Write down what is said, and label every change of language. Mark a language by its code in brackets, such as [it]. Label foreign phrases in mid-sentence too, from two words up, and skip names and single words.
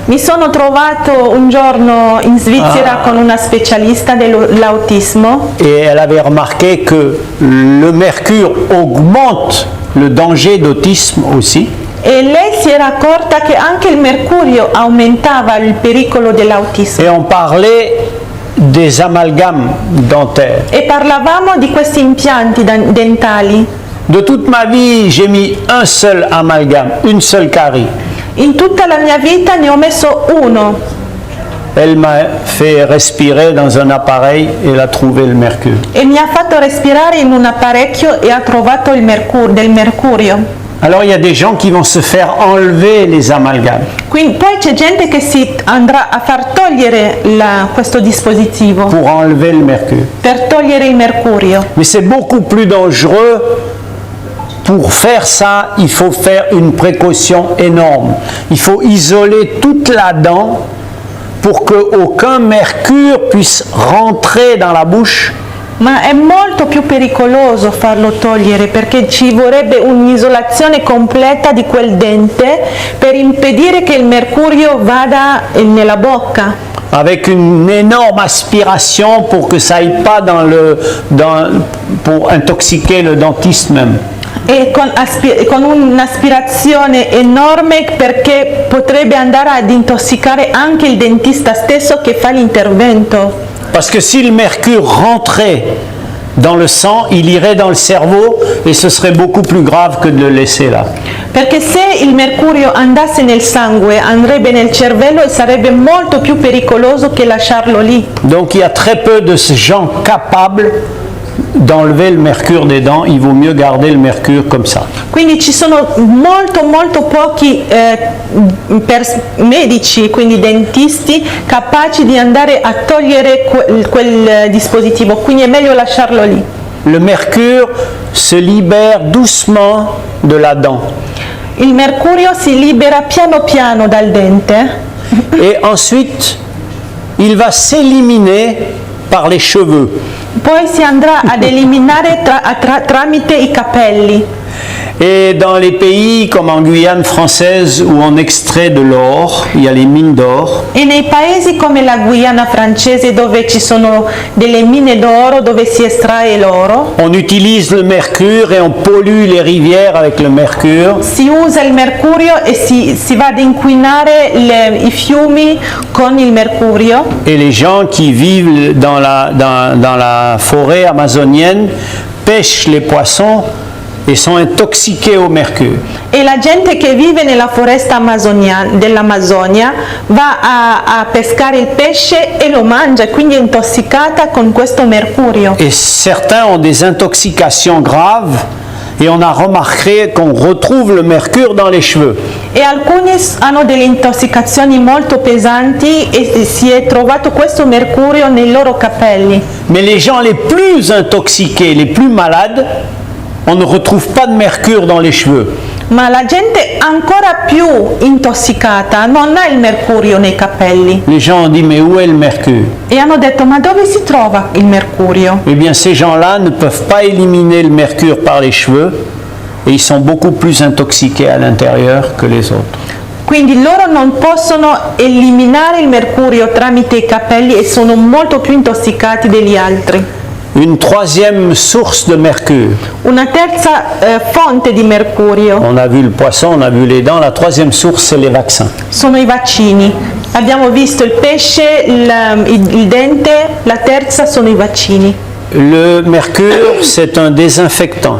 [it] Mi sono trovato un giorno in Svizzera con una specialista dell'autismo [fr] et elle avait remarqué que le mercure augmente le danger d'autisme aussi. [it] e lei si era accorta che anche il mercurio aumentava il pericolo dell'autismo. [fr] Et on parlait des amalgames dentaires. [it] E parlavamo di questi impianti dentali. [fr] De toute ma vie, j'ai mis un seul amalgame, une seule carie. [it] In tutta la mia vita ne ho messo uno. [fr] Elle m'a fait respirer dans un appareil et elle a trouvé le mercure. [it] E mi ha fatto respirare in un apparecchio e ha trovato del mercurio. [fr] Alors il y a des gens qui vont se faire enlever les amalgames [it] Quindi, poi c'è gente che si andrà a far togliere questo dispositivo [fr] pour enlever le mercure. [it] per togliere il mercurio. [fr] Mais c'est beaucoup plus dangereux. Pour faire ça, il faut faire une précaution énorme. Il faut isoler toute la dent pour qu'aucun mercure puisse rentrer dans la bouche. [it] Ma è molto più pericoloso farlo togliere perché ci vorrebbe un'isolazione completa di quel dente per impedire che il mercurio vada nella bocca. [fr] Avec une énorme aspiration pour que ça aille pas pour intoxiquer le dentiste même. [it] E con un'aspirazione enorme perché potrebbe andare ad intossicare anche il dentista stesso che fa l'intervento. [fr] Parce que si le mercure rentrait dans le sang, il irait dans le cerveau et ce serait beaucoup plus grave que de le laisser là. [it] Perché se il mercurio andasse nel sangue, andrebbe nel cervello e sarebbe molto più pericoloso che lasciarlo lì. [fr] Donc il y a très peu de gens capables d'enlever le mercure des dents, il vaut mieux garder le mercure comme ça. [it] Quindi ci sono molto pochi medici, quindi dentisti, capaci di andare a togliere quel dispositivo, quindi è meglio lasciarlo lì. [fr] Le mercure se libère doucement de la dent. [it] Il mercurio si libera piano piano dal dente [fr] Et ensuite, il va s'éliminer par les cheveux. [it] poi si andrà ad eliminare tramite i capelli. [fr] Et dans les pays comme en Guyane française où on extrait de l'or, il y a les mines d'or, [it] E nei paesi come la Guyana francese dove ci sono delle mine d'oro dove si estrae l'oro, [fr] on utilise le mercure et on pollue les rivières avec le mercure. [it] si usa il mercurio e si va ad inquinare i fiumi con il mercurio. [fr] Et les gens qui vivent dans la forêt amazonienne pêchent les poissons et sont intoxiqués au mercure. [it] E la gente che vive nella foresta dell'Amazzonia va a pescare il pesce e lo mangia, quindi è intossicata con questo mercurio. [fr] Et certains ont des intoxications graves et on a remarqué qu'on retrouve le mercure dans les cheveux. [it] E alcuni hanno delle intossicazioni molto pesanti e si è trovato questo mercurio nei loro capelli. [fr] Mais les gens les plus intoxiqués, les plus malades, on ne retrouve pas de mercure dans les cheveux. [it] Ma la gente ancora più intossicata non ha il mercurio nei capelli. [fr] Les gens ont dit mais où est le mercure? [it] E hanno detto ma dove si trova il mercurio? [fr] Eh bien ces gens-là ne peuvent pas éliminer le mercure par les cheveux et ils sont beaucoup plus intoxiqués à l'intérieur que les autres. [it] Quindi loro non possono eliminare il mercurio tramite i capelli e sono molto più intossicati degli altri. [fr] Une troisième source de mercure. [it] Una terza fonte di mercurio [fr] On a vu le poisson, on a vu les dents. La troisième source, c'est les vaccins. [it] sono i vaccini. Abbiamo visto il pesce, il dente, la terza sono i vaccini. [fr] Le mercure, c'est un désinfectant.